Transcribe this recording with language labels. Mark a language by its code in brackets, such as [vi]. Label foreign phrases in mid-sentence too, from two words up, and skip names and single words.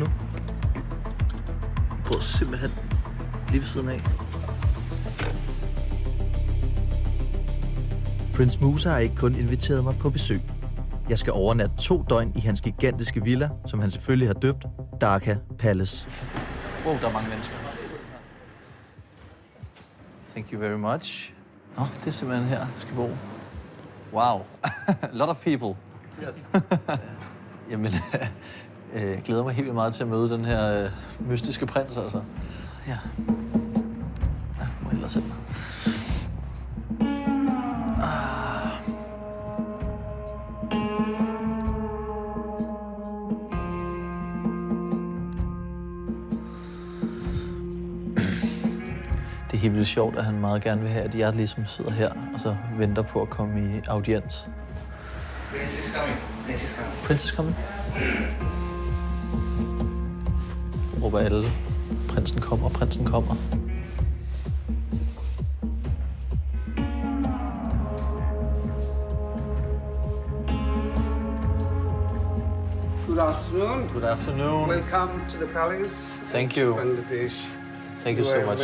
[da] Jeg bor simpelthen lige ved siden af. Prince Musa har ikke kun inviteret mig på besøg. Jeg skal overnatte 2 døgn i hans gigantiske villa, som han selvfølgelig har døbt Dhaka Palace. Wow, der er mange mennesker. [en] Thank you very much. [da] Nå, det er simpelthen her, jeg skal bo. [en] Wow, a lot of people. Yes. [da] Jamen, jeg glæder mig helt vildt meget til at møde den her mystiske prins, altså. Ja. Ja, må ellers sætte mig. Det er helt vildt sjovt, at han meget gerne vil have, at jeg ligesom sidder her og så venter på at komme i audiens. [en] Prince is coming. Prince is coming. Prince is coming? [da] Råber alle. Prinsen kommer, prinsen kommer. [en] Good afternoon. Good afternoon. Welcome to the palace. Thank you. Bangladesh. Thank you so much.